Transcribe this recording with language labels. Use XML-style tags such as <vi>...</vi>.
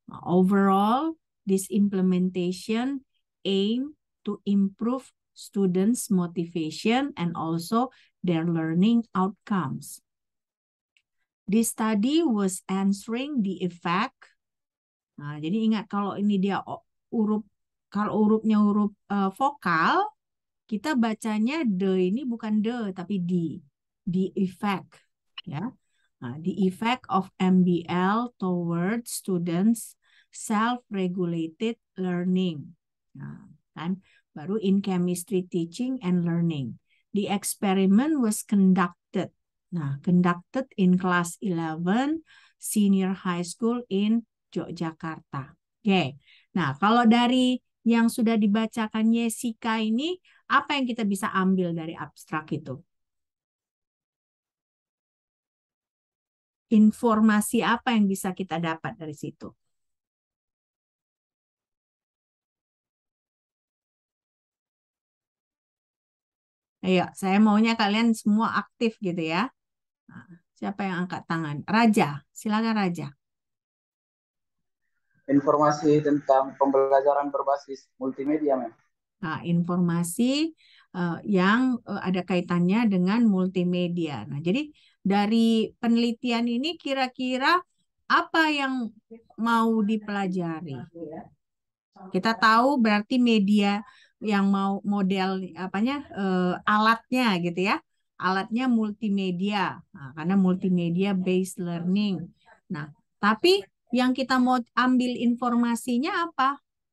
<en>Overall, this implementation aim to improve students' motivation and also their learning outcomes. This study was answering the effect.</en> <id>Nah, jadi ingat kalau ini dia kalau hurufnya huruf vokal, kita bacanya de ini bukan de tapi di.</id> <en>The effect, ya. Nah, the effect of MBL towards students self-regulated learning.</en> <id>Nah, kan baru</id> <en>in chemistry teaching and learning. The experiment was conducted. Nah, conducted in class 11 senior high school in Yogyakarta.</en> <id>Oke. Nah, kalau dari yang sudah dibacakan Jessica ini, apa yang kita bisa ambil dari abstrak itu? Informasi apa yang bisa kita dapat dari situ? Ayo, saya maunya kalian semua aktif gitu ya. Nah, siapa yang angkat tangan? Raja, silakan Raja. Informasi tentang pembelajaran berbasis multimedia, Mem. Nah, informasi yang ada kaitannya dengan multimedia. Nah, jadi dari penelitian ini kira-kira apa yang mau dipelajari? Kita tahu berarti yang mau model apanya alatnya gitu ya. Alatnya multimedia. Nah, karena multimedia based learning. Nah, tapi yang kita mau ambil informasinya apa?</id>